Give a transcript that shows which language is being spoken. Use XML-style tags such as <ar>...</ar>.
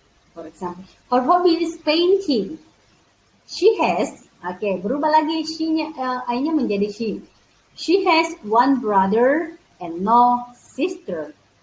<en>For example, her hobby is painting. She has,</en> <id>berubah lagi she-nya, I-nya menjadi she.</id> <en>She has one brother and no sister.</en>